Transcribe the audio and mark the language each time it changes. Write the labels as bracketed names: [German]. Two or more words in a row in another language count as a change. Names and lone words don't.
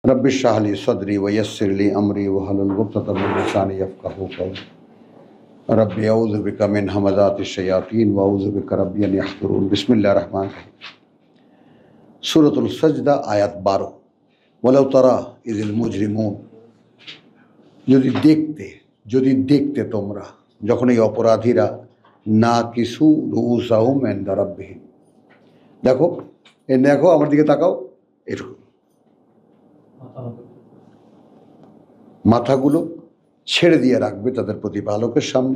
[Arabic] رب اشرح لي صدري ويسر لي أمري واحلل عقدة من لساني يفقهوا قولي رب أعوذ بك من همزات الشياطين وأعوذ بك رب أن يحضرون. بسم الله الرحمن الرحيم. سورة السجدة آية 12. ولو ترى إذ المجرمون, [Bangla] যদি দেখতে তোমরা যখন এই অপরাধীরা [Arabic] ناكسوا رؤوسهم عند ربهم, [Bangla] দেখো আমার দিকে তাকাও, এরকম মাথাগুলো ছেড়ে দিয়ে রাখবে তাদের প্রতিপালকের সামনে।